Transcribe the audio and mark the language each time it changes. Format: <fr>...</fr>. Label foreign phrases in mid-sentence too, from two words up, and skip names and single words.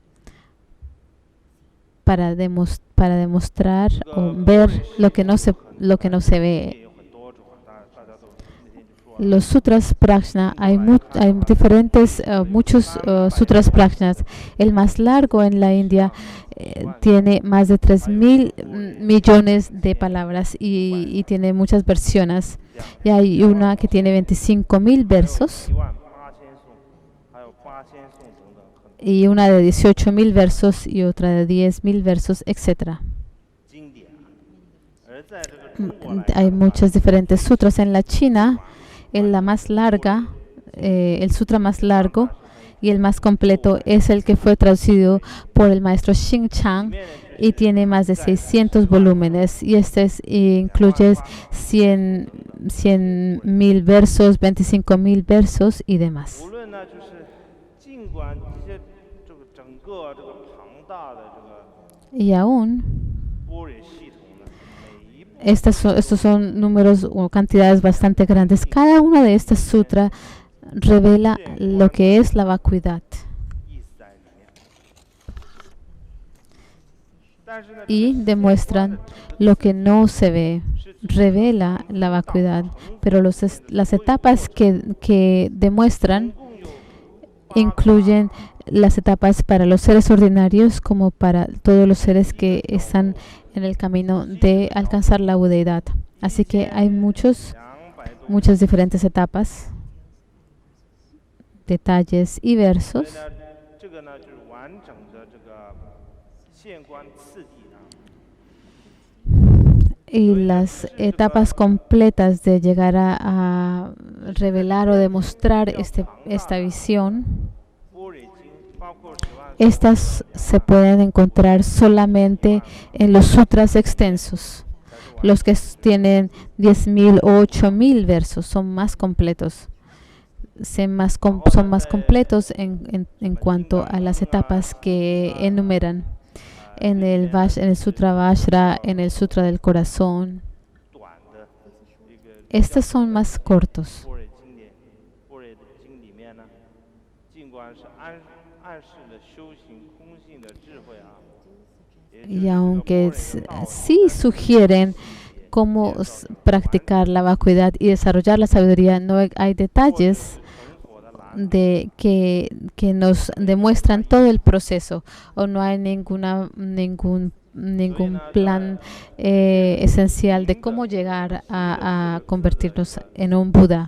<es>Para demostrar o ver lo que no se ve.</es> <zh>也有很多种，大家都那天就说了，</zh> <es>Los sutras prajna, hay diferentes, muchos sutras prajnas. El más largo en la India tiene más de 3.000 millones de palabras y tiene muchas versiones. Y hay una que tiene 25.000 versos</es> <zh>18000 颂，还有8000颂等等，很</zh> <es>y una de 18.000 versos y otra de 10.000 versos, etc.</es> <zh>经典。而在这个中国来</zh> <es>Hay</es> <zh>讲，</zh> <es>muchas diferentes sutras. En la China, la más larga, el sutra más largo y el más completo es el que fue traducido por el maestro Xing Chang y tiene más de 600 volúmenes. Y incluye 100.000 versos, 25.000 versos y demás.</es> <zh>无论呢，就是尽管这些这个整个这个庞大的这个</zh> <es>Y aún,</es> <zh>般若系统呢，每一步</zh> <es>estos son números o cantidades bastante grandes. Cada una de estas sutras revela lo que es la vacuidad</es> <zh>意思在里面。但是呢，</zh> <es>y demuestran lo que no se ve. Revela la vacuidad, pero las etapas que demuestran</es> <zh>共有</zh> <es>incluyen las etapas para los seres ordinarios como para todos los seres que están en el camino de alcanzar la budeidad. Así que hay</es> <zh>200多</zh> <es>muchas diferentes etapas, detalles y</es> <zh>所以</zh> <es>versos.</es> <zh>呢，这个呢就是完整的这个现观次第呢，</zh> <es>Y las etapas completas de llegar a revelar o demostrar esta visión,</es> <zh>般若经包括10万</zh> <es>estas se pueden encontrar solamente en los sutras extensos. Los que tienen 10.000 o 8.000 versos son más completos. Son más completos en cuanto a las etapas que enumeran. En el Sutra Vajra, en el Sutra del Corazón.</es> <zh>短的一个</zh> <es>Estos son más cortos.</es> <zh>般若经典，般若的经里面呢，尽管是暗示了修行空性的智慧啊，也就是</zh> <es>Y aunque</es> <zh>这个般若的道</zh> <es>sí sugieren cómo practicar la vacuidad y desarrollar la sabiduría. No hay detalles que nos demuestran todo el proceso, o no hay ningún plan esencial de cómo llegar a convertirnos en un Buda.</es>